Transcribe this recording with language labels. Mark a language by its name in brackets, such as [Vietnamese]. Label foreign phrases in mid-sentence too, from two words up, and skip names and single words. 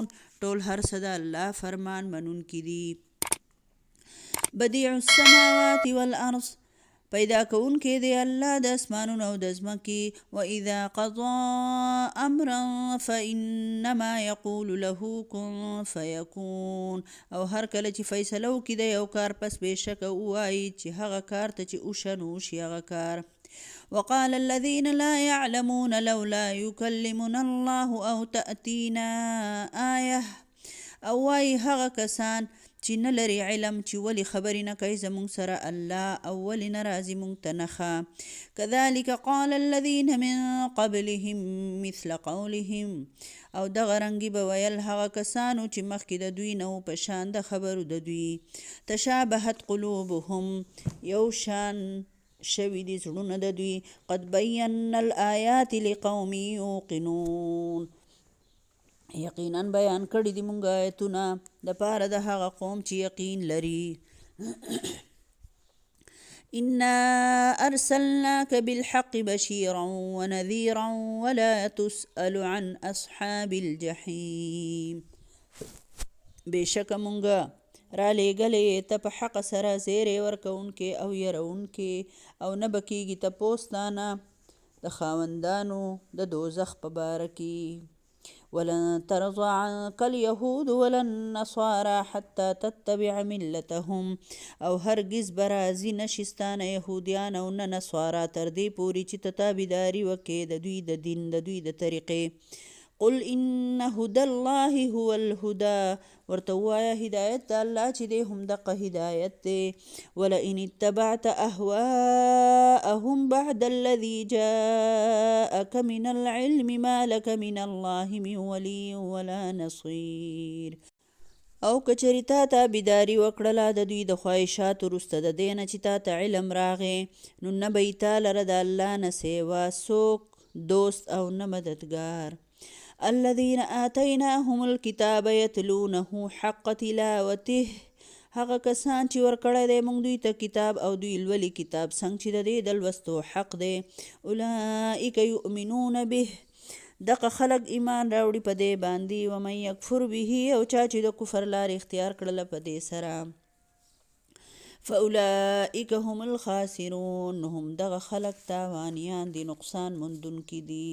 [Pashto] ټول هر څه د الله فرمان منونکي دي. [Arabic] بدیع السماوات والارض. [Pashto] پیدا کوونکی دی الله د اسمانونو او د ځمکې. [Arabic] واذا قضى امرا فانما يقول له كن فيكون. [Pashto] او هر کله چې فیصله وکړي د یو کار پس بېشکه ووایي چې هغه کار ته چې وشه نو وشي هغه کار. [Arabic] وقال الذين لا يعلمون لولا يكلمنا الله او تأتينا آية. [Pashto] او وایي هغه کسان چې نه لري علم چې ولې خبرې نه کوي زموږ سره الله او ولې نه راځي موږ ته نښه. [Arabic] كذلك قال الذين من قبلهم مثل قولهم. [Pashto] او دغه رنګې به ویل هغه کسانو چې مخکې د دوی نه و په شان د خبرو د دوی. [Arabic] تشابهت قلوبهم. [Pashto] یو شان شوي دي زړونه د دوی. [Arabic] قد بینا الآیات لقوم یوقنون. [Pashto] یقینا بیان کړي دي مونږ آیتونه د پاره د هغه قوم چې یقین لري. [Arabic] انا ارسلناك بالحق بشيرا ونذيرا ولا تسأل عن اصحاب الجحيم. [Pashto] بېشکه مونږ را لېږلې ته په حق سره زیری ورکوونکې او یرونکې او نه به کېږي تپوس تانه د خاوندانو د دوزخ په باره کې. [Arabic] ولن ترضى عنك اليهود ولا النصارى حتى تتبع ملتهم. [Pashto] او هرگز برازي نشستانه يهوديان او نه نصارا تر دې پورې چې ته تابعداري وکې د دوی د دین د دوی د طریقې. [Arabic] قل ان هدى الله هو الهدى. [Pashto] ورته ووایه هدایت د الله چې دی هم دقه هدایت دی. [Arabic] ولئن اتبعت اهواءهم بعد الذي جاءك من العلم ما لك من الله من ولي ولا نصير. [Pashto] او کچری تا تابعداري وکړله د دوی د خواهشاتو وروسته د دې نه چې تا ته علم راغی نو نه به یې تا لره د الله نه سیوا څوک دوست او نه مددګار. [Arabic] الذين آتيناهم الكتاب يتلونه حق تلاوته. [Pashto] هغه کسان چې ورکړی دی موږ دوی ته کتاب او دوی لولي کتاب څنګه چې د دې د لوستو حق دی [Arabic] اولئک یؤمنون به [Pashto] دغه خلک ایمان راوړي په دې باندې [Arabic] ومن یکفر به [Pashto] او چا چې د کفر لارې اختیار کړله په دې سره [Arabic] فاولئک هم الخاسرون [Pashto] هم دغه خلک تاوانیان دي نقصان موندونکي دي.